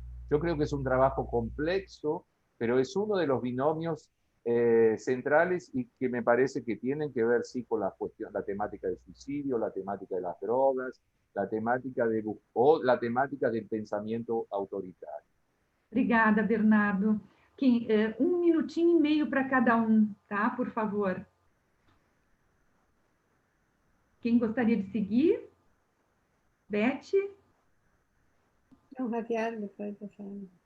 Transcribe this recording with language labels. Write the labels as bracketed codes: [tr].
[es] Yo creo que es un trabajo complejo, pero es uno de los binomios centrales y que me parece que tienen que ver, sí, con la cuestión, la temática del suicidio, la temática de las drogas, la temática del pensamiento autoritario. [pt] Obrigada, Bernardo. Minutinho e meio para cada tá? Por favor. Quem gostaria de seguir? Beth? [es] No, Javier, después de favor.